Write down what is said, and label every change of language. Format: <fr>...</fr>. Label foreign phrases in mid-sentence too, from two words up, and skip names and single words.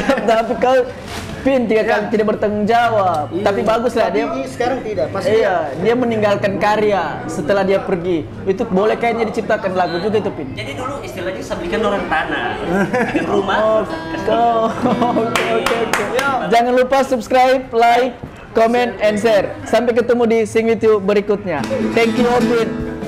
<id>Tapi kau Pin tidak bertanggung jawab. Iya. Tapi bagus lah dia. Tapi sekarang tidak. Pasti. Iya, dia meninggalkan karya setelah dia pergi. Itu boleh kayaknya diciptakan lagu juga itu Pin. Jadi dulu istilahnya sablikan orang tanah. Bikin rumah. Oke. Jangan lupa</id> <en>subscribe, like, comment, and share.</en> <id>Sampai ketemu di Sing With You berikutnya.</id> <en>Thank you,</en> <id>Pin.</id>